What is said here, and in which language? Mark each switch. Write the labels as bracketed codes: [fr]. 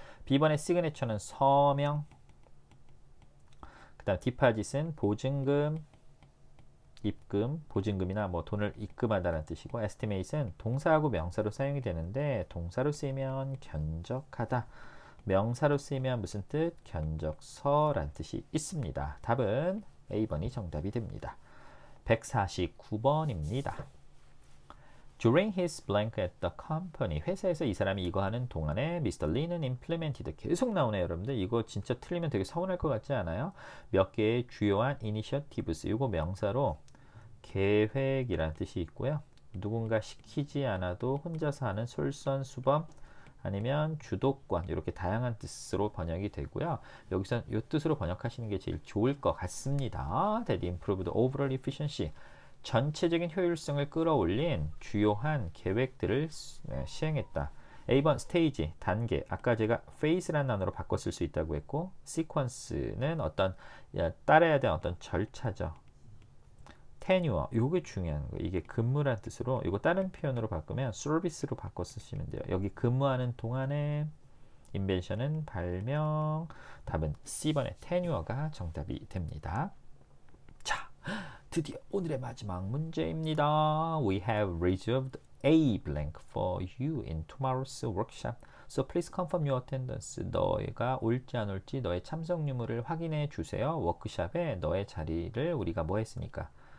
[ko] B번의 시그네처는 서명, 그 다음 디파짓은 보증금, 입금, 보증금이나 돈을 입금하다는 뜻이고 estimate은 동사하고 명사로 사용이 되는데 동사로 쓰이면 견적하다, 명사로 쓰이면 무슨 뜻? 견적서란 뜻이 있습니다. 답은 A번이 정답이 됩니다. 149번입니다. [en] During his blank at the company. [ko] 회사에서 이 사람이 이거 하는 동안에 Mr. [en] Lee는 implemented. [ko] 계속 나오네요, 여러분들. 이거 진짜 틀리면 되게 서운할 것 같지 않아요? 몇 개의 주요한 initiatives. 이거 명사로 계획이라는 뜻이 있고요. 누군가 시키지 않아도 혼자서 하는 솔선수범 아니면 주도권 이렇게 다양한 뜻으로 번역이 되고요. 여기서 이 뜻으로 번역하시는 게 제일 좋을 것 같습니다. [en] That improved overall efficiency. [ko] 전체적인 효율성을 끌어올린 주요한 계획들을 시행했다. A번 스테이지, 단계. 아까 제가 phase라는 단어로 바꿔 쓸 수 있다고 했고 sequence는 어떤 따라야 되는 어떤 절차죠. tenure, 요게 중요한 거예요. 이게 근무라는 뜻으로 이거 다른 표현으로 바꾸면 service로 바꿔 쓰시면 돼요. 여기 근무하는 동안에 invention은 발명, 답은 C번의 tenure가 정답이 됩니다. 자, 드디어 오늘의 마지막 문제입니다. [en] We have reserved a blank for you in tomorrow's workshop. So please confirm your attendance. [ko] 너희가 올지 안 올지 너의 참석 유무를 확인해 주세요. 워크숍에 너의 자리를 우리가 뭐 했으니까?